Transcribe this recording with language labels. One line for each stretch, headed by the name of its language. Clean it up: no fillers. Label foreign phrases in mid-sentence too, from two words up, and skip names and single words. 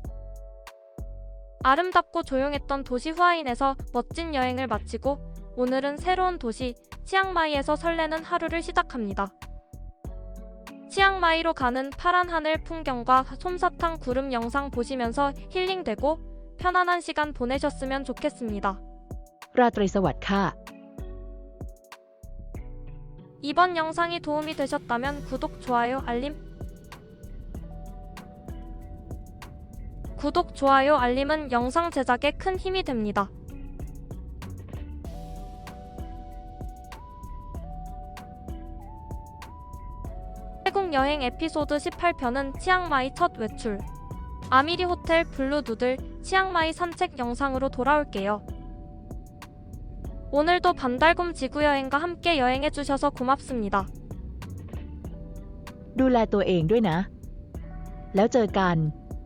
Korean: 아름답고 조용했던 도시 후아인에서 멋진 여행을 마치고 오늘은 새로운 도시 치앙마이에서 설레는 하루를 시작합니다. 치앙마이로 가는 파란 하늘 풍경과 솜사탕 구름 영상 보시면서 힐링되고 편안한 시간 보내셨으면 좋겠습니다.
Thai: ราตรีสวัสดิ์ค่ะ
Korean: 이번 영상이 도움이 되셨다면 구독, 좋아요, 알림은 영상 제작에 큰 힘이 됩니다. 태국 여행 에피소드 18편은 치앙마이 첫 외출, 아미리 호텔 블루 누들, 치앙마이 산책 영상으로 돌아올게요. 오늘도 반달곰 지구여행과 함께 여행해주셔서 고맙습니다.
Thai: ดูแลตัวเองด้วยนะ แล้วเจอกัน